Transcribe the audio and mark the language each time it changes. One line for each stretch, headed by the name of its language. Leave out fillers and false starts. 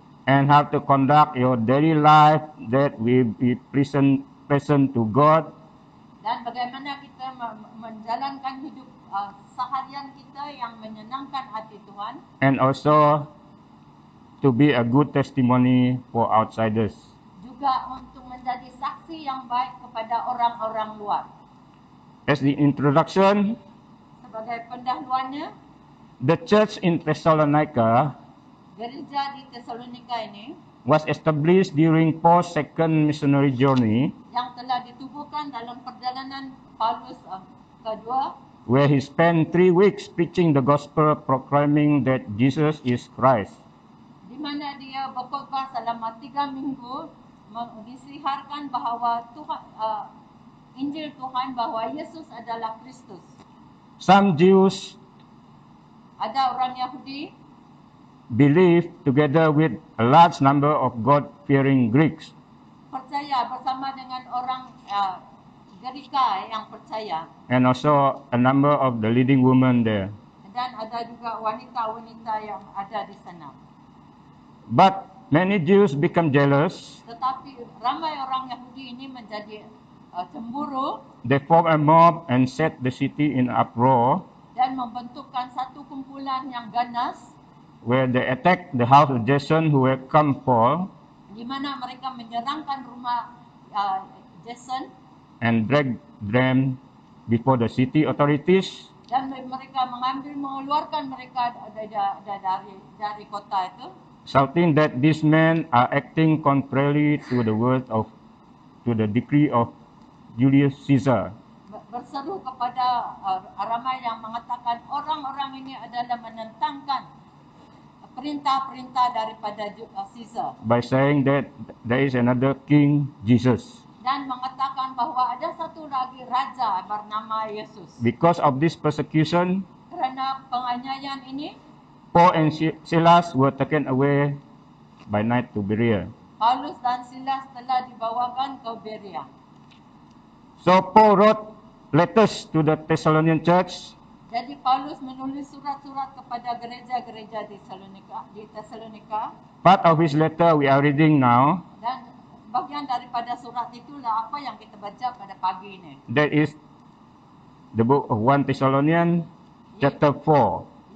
English: and how to conduct your daily life that will be pleasant to God,
Malay: dan bagaimana kita menjalankan hidup seharian kita yang menyenangkan hati Tuhan,
English: and also to be a good testimony for outsiders.
Malay: juga untuk menjadi saksi yang baik kepada orang-orang luar.
English: As the introduction,
Malay: Sebagai pendahuluannya,
English: the church in Thessalonica
Malay: gereja di Tesalonika ini
English: was established during Paul's second missionary journey,
Malay: yang telah ditubuhkan dalam perjalanan Paulus kedua,
English: where he spent 3 weeks preaching the gospel, proclaiming that Jesus is Christ.
Malay: di mana dia berkhotbah selama 3 minggu disiharkan bahawa Tuhan, Injil Tuhan bahawa Yesus adalah Kristus.
English: Some Jews
Malay: Ada orang Yahudi
English: believed, together with a large number of God-fearing Greeks,
Malay: percaya bersama dengan orang Gerika yang percaya,
English: and also a number of the leading women there.
Malay: dan ada juga wanita-wanita yang ada di sana.
English: But many Jews become jealous.
Malay: Tetapi ramai orang Yahudi ini menjadi cemburu
English: They formed a mob and set the city in uproar,
Malay: dan membentukkan satu kumpulan yang ganas,
English: where they attacked the house of Jason who had come Paul
Malay: di mana mereka menyerangkan rumah Jason
English: and dragged them before the city authorities.
Malay: dan mereka mengeluarkan mereka dari kota itu,
English: Shouting that these men are acting contrary to the decree of Julius Caesar.
Malay: berseru kepada ramai yang mengatakan orang-orang ini adalah menentangkan perintah-perintah daripada Caesar,
English: By saying that there is another king, Jesus.
Malay: dan mengatakan bahawa ada satu lagi raja bernama Yesus.
English: Because of this persecution,
Malay: Kerana penganiayaan ini,
English: Paul and Silas were taken away by night to Berea.
Malay: Paulus dan Silas telah dibawakan ke Berea.
English: So Paul wrote letters to the Thessalonian church,
Malay: Jadi Paulus menulis surat-surat kepada gereja-gereja di Tesalonika,
English: part of his letter we are reading now.
Malay: dan bagian daripada surat itulah apa yang kita baca pada pagi ini.
English: That is the book of 1 Thessalonians chapter 4,